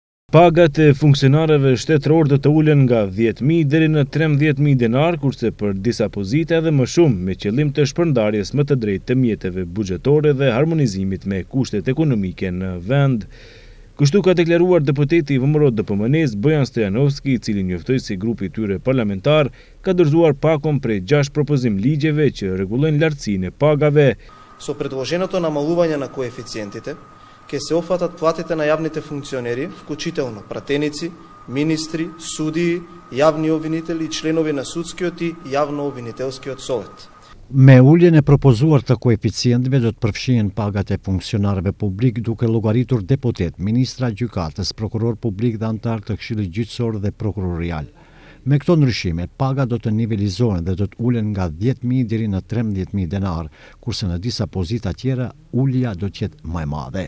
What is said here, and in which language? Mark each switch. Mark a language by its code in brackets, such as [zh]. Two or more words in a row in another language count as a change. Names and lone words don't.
[sq] Pagat e funksionarëve shtetëror do të ulen nga 10.000 deri në 13.000 denar, kurse për disa pozita edhe më shumë, me qëllim të shpërndarjes më të drejtë të mjeteve buxhetore dhe harmonizimit me kushtet ekonomike në vend. Kështu ka deklaruar deputeti i VMRO DPMN-s Bojan Stojanovski, i cili njoftoi se grupi i tyre parlamentar ka dorëzuar pakon prej 6 propozim ligjeve që rregullojnë lartësinë e pagave. [mk] Со предложеното намалување на коефициентите ќе се офатат платите на јавните функционери, вклучително пратеници, министри, судии, јавни обвинители и членови на судскиот и јавно-обвинителскиот совет. [sq] Me uljen e propozuar të koeficientëve do të përfshihen pagat e funksionarëve publik, duke llogaritur deputet, ministra gjykatës, prokuror publik dhe antar të Këshillit Gjyqësor dhe Prokurorial. Me këto ndryshime, paga do të nivelizohen dhe do të ulen nga 10.000 deri në 13.000 denar, kurse në disa pozita tjera ulja do të jetë më e madhe.